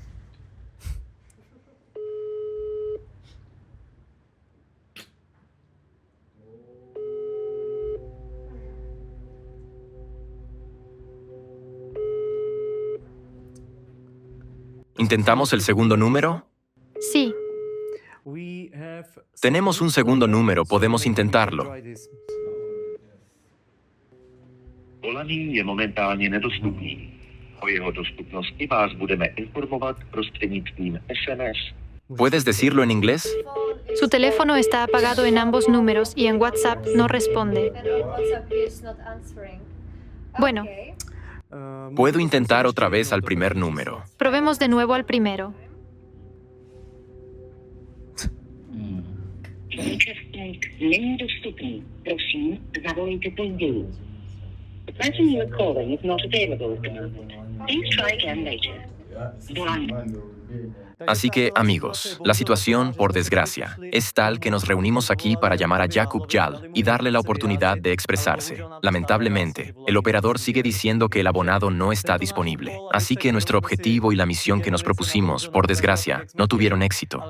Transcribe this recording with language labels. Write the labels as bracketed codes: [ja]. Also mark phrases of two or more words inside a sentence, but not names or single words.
[es] ¿Intentamos el segundo número? Sí. Tenemos un segundo número, podemos intentarlo. [cs] Volaný je momentálně nedostupný. O jeho dostupnosti vás budeme informovat prostřednictvím SMS. [es] ¿Puedes decirlo en inglés? Su teléfono está apagado en ambos números y en WhatsApp no responde. Bueno, Puedo intentar otra vez al primer número. probemos de nuevo al primero. [cs] Účastník není dostupný. Prosím, zavolejte později. [en] The person you are calling is not available at the moment. Please try again later. Volaný. [es] Así que, amigos, la situación, por desgracia, es tal que nos reunimos aquí para llamar a Yaqub Yal y darle la oportunidad de expresarse. Lamentablemente, el operador sigue diciendo que el abonado no está disponible. Así que nuestro objetivo y la misión que nos propusimos, por desgracia, no tuvieron éxito.